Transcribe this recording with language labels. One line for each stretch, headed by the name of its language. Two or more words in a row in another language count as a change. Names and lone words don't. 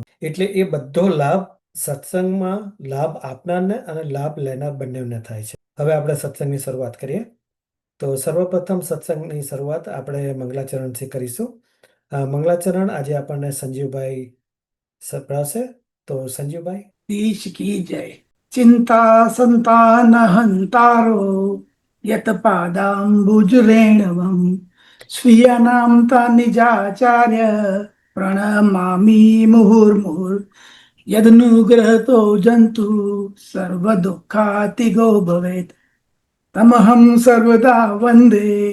Gujarati: એટલે એ બધો લાભ સત્સંગમાં લાભ આપનારને અને લાભ લેનાર બંનેને થાય છે. હવે આપણે સત્સંગની શરૂઆત કરીએ. તો સર્વપ્રથમ સત્સંગની શરૂઆત આપણે મંગલાચરણથી કરીશું. મંગલાચરણ આજે આપણને સંજીવભાઈ સંભળાવશે. તો સંજીવભાઈ.
Hindi: देश की जय।
Sanskrit: चिंता संतान हंतारो यत पादाम्बुजरेणवम् स्वीयानां निजाचार्य प्रणमामि मुहुर्मुहुर् यदनुग्रहतो जन्तु सर्वदुःखातिगो भवेत् तमहं सर्वदा वन्दे